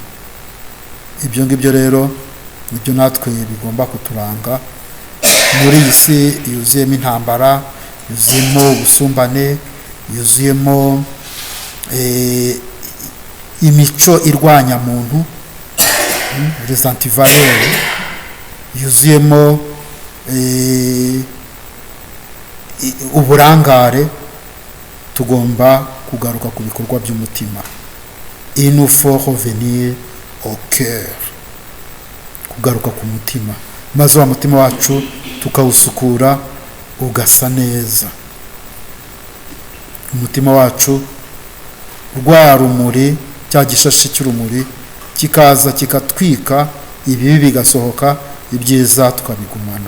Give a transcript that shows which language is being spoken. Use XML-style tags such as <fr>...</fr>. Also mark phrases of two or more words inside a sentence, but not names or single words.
<rw>Ibyo ngibyo rero nibyo natwe bigomba kuturanga muri iyi si yuzuyemo intambara, yuzuyemo ubusumbane, yuzuyemo imico irwanya muntu,</rw> <fr>les antivaleurs,</fr> <rw>yuzuyemo uburangare. Tugomba kugaruka ku bikorwa by'umutima.</rw> <fr>Il nous faut revenir au cœur,</fr> <rw>kugaruka ku mutima, maze wa mutima wacu tukawusukura ugasa neza. Umutima wacu, rwa rumuri, cya gishashi cy'urumuri kikaza kikatwika, ibibi bigasohoka, ibyiza tukabigumana.</rw>